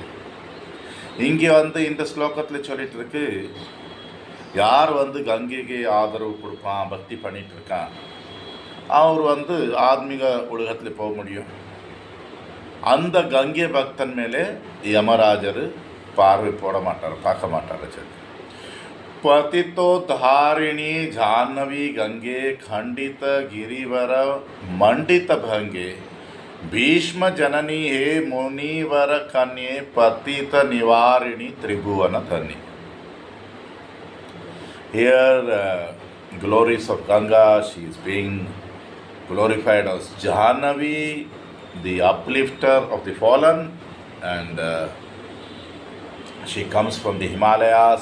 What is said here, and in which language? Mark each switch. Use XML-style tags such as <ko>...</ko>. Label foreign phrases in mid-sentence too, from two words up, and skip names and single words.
<ta>இங்கே வந்து இந்த ஸ்லோகத்தில் சொல்லிட்டு இருக்கு, யார் வந்து கங்கைக்கு ஆதரவு கொடுப்பான், பக்தி பண்ணிட்டு இருக்கான், அவர் வந்து ஆத்மீக உலகத்தில் போக முடியும். அந்த கங்கை பக்தன் மேலே யமராஜர் பார்வை போட மாட்டார், பார்க்க மாட்டார். சரி.</ta> <sa>पतितोद्धारिणी जाह्नवी गंगे खंडित गिरिवर मंडित भंगे भीष्म जननी हे मुनिवर कन्ये पतित निवारिणी त्रिभुवन धन्य.</sa> <en>Here glories of Ganga, she is being glorified as Jahnavi, the uplifter of the fallen, and she comes from the Himalayas.</en>